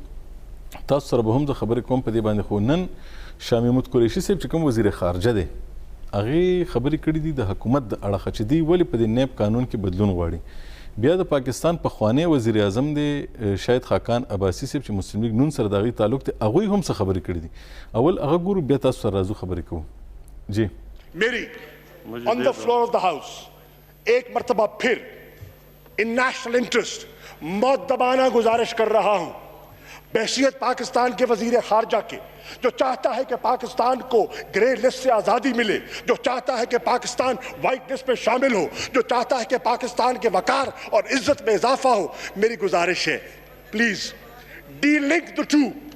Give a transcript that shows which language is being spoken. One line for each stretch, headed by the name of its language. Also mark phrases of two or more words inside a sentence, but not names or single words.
Pashto: کوو تاسو سره به هم زه خبرې کوم په دې باندې خو نن شاه محمود قریشي صاحب چې کوم وزیر خارجه دی هغې خبرې کړي دي د حکومت د اړخه چې دوی ولې په دې نیب قانون کې بدلون غواړي بیا د پاکستان پخوانی وزیر اعظم دی شاهد خاقان عباسی صاحب چې مسلم لیگ نون سره د هغوی تعلق دی هغوی هم څه خبرې کړي دي اول هغه ګورو بیا تاسو سره راځو خبرې کوو جی
Urdu: میری
English: on the floor of the house
Urdu: ایک مرتبہ پھر
English: in national interest
Urdu: مؤدبانہ گزارش کر رہا ہوں بحیثیت پاکستان کے وزیر خارجہ کے جو چاہتا ہے کہ پاکستان کو
English: grey list
Urdu: سے آزادی ملے جو چاہتا ہے کہ پاکستان
English: white list
Urdu: میں شامل ہو جو چاہتا ہے کہ پاکستان کے وقار اور عزت میں اضافہ ہو میری گزارش ہے
English: please de-link the two